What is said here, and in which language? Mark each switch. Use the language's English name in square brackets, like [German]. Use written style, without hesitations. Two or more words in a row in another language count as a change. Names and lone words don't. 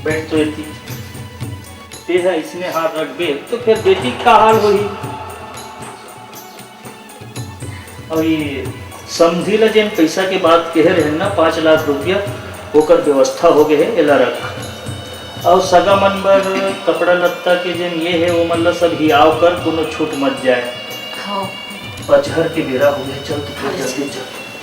[Chhattisgarhi] तो एती ते है इसने हाथ रख बे तो फिर बेटी का हाल होई। और ये समझी ला जेन पैसा के बात कहे रहे ना 5 लाख रुपया ओकर व्यवस्था हो गए है एला रख। और सगा मन बर कपड़ा लत्ता के जेन ये है वो मतलब सब हियाव कर कोनो छूट मत जाए। हाँ पचहर के बेरा हो गया चल तो फिर जल्दी चल।